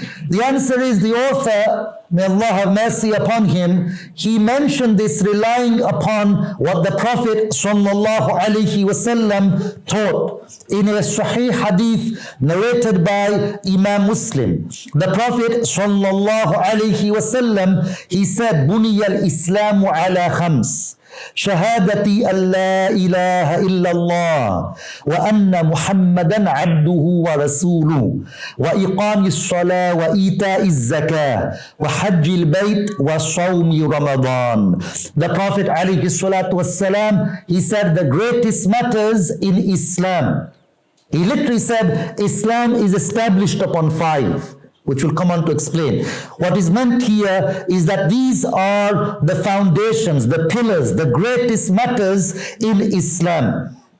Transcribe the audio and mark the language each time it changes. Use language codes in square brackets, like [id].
[en] The answer is, the author, may Allah have mercy upon him, he mentioned this relying upon what the Prophet ﷺ taught in a Sahih hadith narrated by Imam Muslim. The Prophet ﷺ, he said, [ar] "Buniya al-Islamu ala khams. شهادتي أن لا إله إلا الله وأن محمدا عبده ورسوله وإقام الصلاة وإيتاء الزكاة وحج البيت وصوم رمضان." [en] The Prophet عليه الصلاة والسلام, he said the greatest matters in Islam. He literally said Islam is established upon 5, which we'll come on to explain. What is meant here is that these are the foundations, the pillars, the greatest matters in Islam.